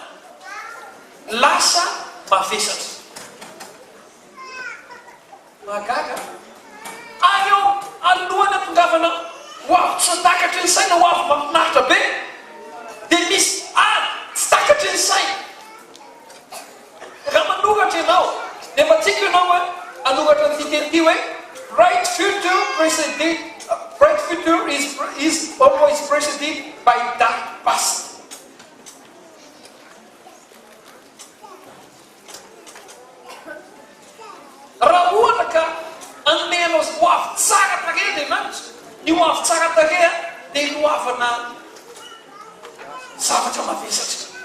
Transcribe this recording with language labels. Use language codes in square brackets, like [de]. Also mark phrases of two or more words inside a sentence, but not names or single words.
[mg] lasa mavesatra magaga ary eo alohany ampongavana ho avy tsy takatry ny saina ho avy mafinaritra be dia misy tsy takatry ny saina raha manoratra ianao dia matsika ianao anoratra ny titely hoe [en] bright future is always preceded by dark past. [mg] Raha ohatra ka anomenao ho avy tsara tarehy Andriamanitra ny ho avy tsara tarehy dia hilohavana zavatra mavesatra